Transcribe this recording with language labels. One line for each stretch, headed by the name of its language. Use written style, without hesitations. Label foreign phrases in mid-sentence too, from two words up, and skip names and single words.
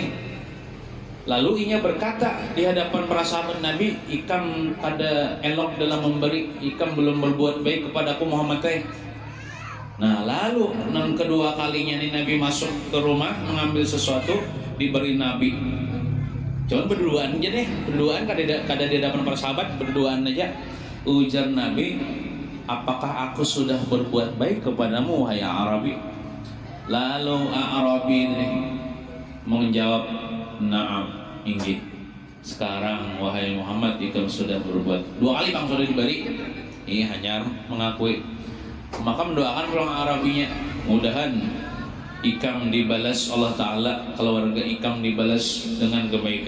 Indonesian: Lalu inya berkata di hadapan para sahabat Nabi,
Banjar: ikam kada elok
Indonesian: dalam memberi, ikam belum berbuat baik kepadaku Muhammad Nah, lalu nang kedua kalinya nih Nabi masuk ke rumah mengambil sesuatu, diberi Nabi. Cuman berduaan aja deh, berduaan kada di hadapan para sahabat, berduaan aja. Ujar Nabi, apakah aku sudah berbuat baik kepadamu wahai Arabi? Lalu Arabi ini menjawab, na'am, inggih. Sekarang wahai Muhammad, ikam sudah berbuat 2 kali bang sudah diberi. Ini hanya mengakui. Maka mendoakan pulang Arabinya, mudahan ikam dibalas Allah Ta'ala, keluarga ikam dibalas dengan kebaikan.